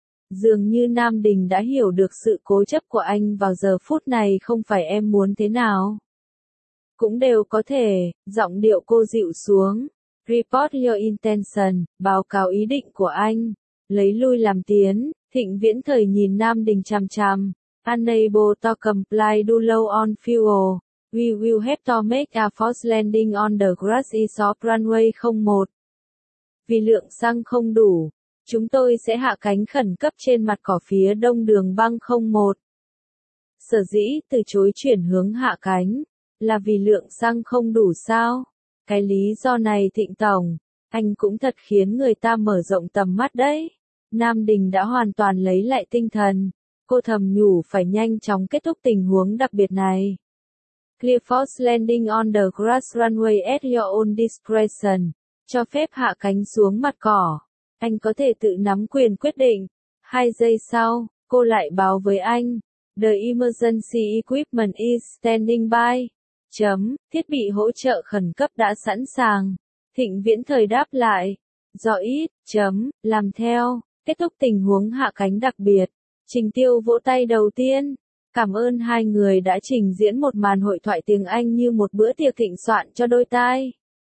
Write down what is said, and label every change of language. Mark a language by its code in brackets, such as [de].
[vi] Dường như Nam Đình đã hiểu được sự cố chấp của anh vào giờ phút này, không phải em muốn thế nào. Cũng đều có thể, giọng điệu cô dịu xuống. [en] Report your intention, [vi] báo cáo ý định của anh. Lấy lui làm tiến, Thịnh Viễn Thời nhìn Nam Đình chằm chằm. [en] Unable to comply do low on fuel. We will have to make a forced landing on the grassy soft runway 01. [vi] Vì lượng xăng không đủ, chúng tôi sẽ hạ cánh khẩn cấp trên mặt cỏ phía đông đường băng 01. Sở dĩ từ chối chuyển hướng hạ cánh, là vì lượng xăng không đủ sao? Cái lý do này Thịnh Tổng, anh cũng thật khiến người ta mở rộng tầm mắt đấy. Nam Đình đã hoàn toàn lấy lại tinh thần. Cô thầm nhủ phải nhanh chóng kết thúc tình huống đặc biệt này. [en] Clear force landing on the grass runway at your own discretion. [vi] Cho phép hạ cánh xuống mặt cỏ. Anh có thể tự nắm quyền quyết định. 2 giây sau, cô lại báo với anh. [en] The emergency equipment is standing by. [vi] Chấm, thiết bị hỗ trợ khẩn cấp đã sẵn sàng. Thịnh Viễn Thời đáp lại. Rõ ít, chấm, làm theo. Kết thúc tình huống hạ cánh đặc biệt. Trình Tiêu vỗ tay đầu tiên. Cảm ơn hai người đã trình diễn một màn hội thoại tiếng Anh như một bữa tiệc thịnh soạn cho đôi tai.